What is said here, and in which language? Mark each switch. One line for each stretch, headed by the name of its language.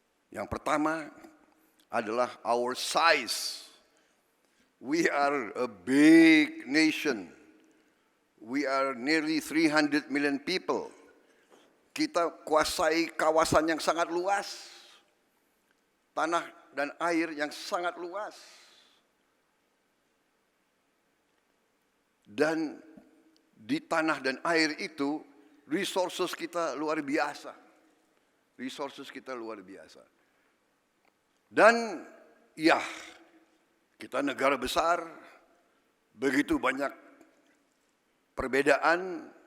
Indonesian: Yang pertama adalah
English: our size. We are a big nation. We are nearly 300 million people.
Indonesian: Kita kuasai kawasan yang sangat luas. Tanah dan air yang sangat luas. Dan di tanah dan air itu, resources kita luar biasa. Resources kita luar biasa. Dan ya, kita negara besar, begitu banyak perbedaan.